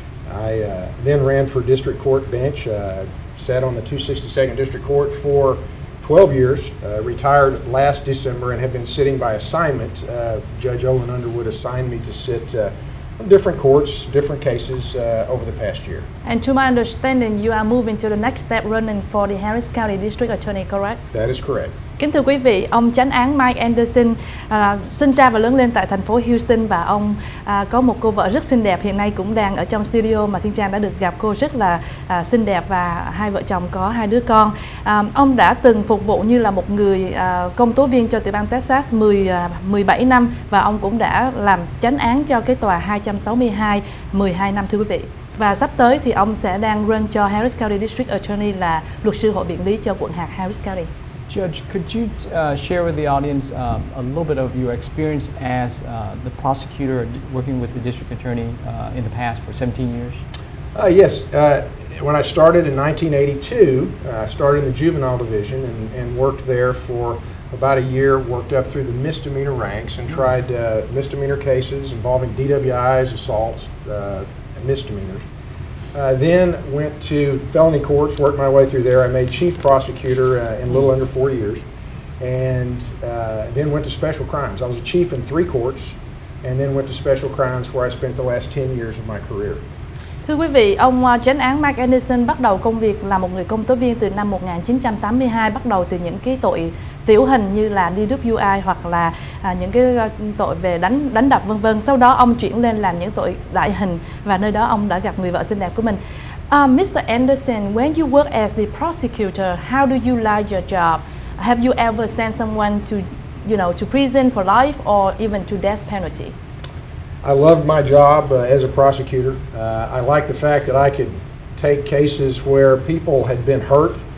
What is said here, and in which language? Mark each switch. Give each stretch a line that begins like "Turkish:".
English: I then ran for district court bench, sat on the 262nd District Court for 12 years, retired last December, and have been sitting by assignment. Judge Olin Underwood assigned me to sit different courts, different cases over the past year. And to my understanding, you are moving to the next step running for the Harris County District Attorney, correct? That is correct.
Vietnamese: Kính thưa quý vị, ông chánh án Mike Anderson sinh ra và lớn lên tại thành phố Houston và ông có một cô vợ rất xinh đẹp, hiện nay cũng đang ở trong studio mà Thiên Trang đã được gặp cô rất là xinh đẹp và hai vợ chồng có hai đứa con. Ông đã từng phục vụ như là một người công tố viên cho tiểu bang Texas 17 năm và ông cũng đã làm chánh án cho cái tòa 262 12 năm thưa quý vị. Và sắp tới thì ông sẽ đang run cho Harris County District Attorney là luật sư hội biện lý cho quận hạt Harris County.
English: Judge, could you share with the audience a little bit of your experience as the prosecutor working with the district attorney in the past for 17 years? Yes. When I started in 1982, I started in the juvenile division and worked there for about a year, worked up through the misdemeanor ranks and tried misdemeanor cases involving DWIs, assaults, and misdemeanors. Then went to felony courts, worked my way through there. I made chief prosecutor in a little under 4 years, and then went to special crimes. I was a chief in 3 courts, and then went to special crimes where I spent the last 10 years of my career.
Vietnamese: Thưa quý vị, ông chánh án Mike Anderson bắt đầu công việc là một người công tố viên từ năm 1982, bắt đầu từ những cái tội tiểu hình như là DWI hoặc là những cái tội về đánh đập vân vân. Sau đó ông chuyển lên làm những tội đại hình và nơi đó ông đã gặp người vợ xinh đẹp của mình.
English: Mr. Anderson, when you work as the prosecutor, how do you like your job? Have you ever sent someone to prison for life or even to death penalty? I loved my job as a prosecutor. I liked the fact that I could take cases where people had been hurt.